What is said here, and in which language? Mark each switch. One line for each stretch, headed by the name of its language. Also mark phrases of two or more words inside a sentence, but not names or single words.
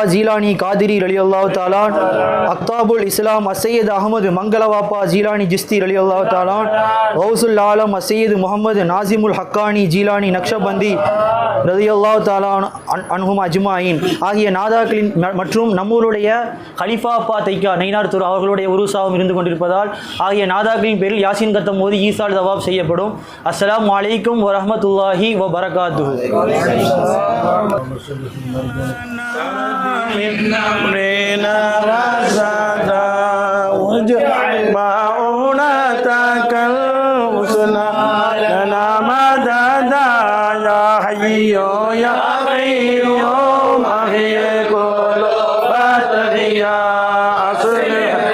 Tamil: ஜீலானி காதிரி
Arabic: رضي الله تعالى, أقطاب الإسلام
Tamil: அசையது அகமது மங்களவாப்பா ஜீலானி ஜிஸ்தி
Arabic: رضي الله تعالى, غوث العالم
Tamil: அசையது முகமது நாசிமுல் ஹக்கானி ஜீலானி நக்ஷபந்தி
Arabic: رضي الله تعالى عنهم أجمعين
Tamil: ஆகிய நாதாக்களின் மற்றும் நம்மூருடைய ஹலிஃபா அப்பா தைக்கா நைனார் துர் அவர்களுடைய உருசாவும் இருந்து கொண்டிருப்பதால் ஆகிய நாதாக்களின் பேரில் யாசின் கத்தம் ஓதி
Arabic: إيصال ثواب
Tamil: செய்யப்படும்.
Arabic: السلام عليكم ورحمة الله وبركاته. من أمرنا رشدا واجعل معونتك الحسنى لنا مددا يا حي يا قيوم أحيي قلوب التقيا أصلح